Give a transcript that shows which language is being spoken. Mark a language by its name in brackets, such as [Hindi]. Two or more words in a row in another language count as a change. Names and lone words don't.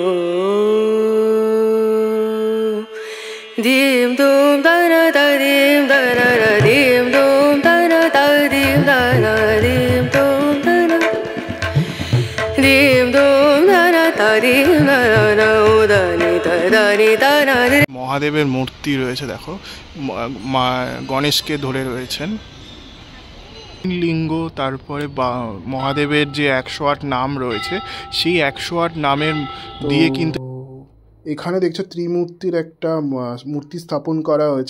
[Bangla] दीम दूम दन दीम दन दीम दूम दन दीम दन दीम दूम दन दीम दूम दन दीम दन उदनी दनी दन। মহাদেবের মূর্তি রয়েছে, দেখো মা গণেশকে ধরে রয়েছেন লিঙ্গ। তারপরে মহাদেবের যে 108 নাম রয়েছে, সেই 108 নামের দিয়ে কিন্তু এখানে দেখছো ত্রিমূর্তির একটা মূর্তি স্থাপন করা হয়েছে।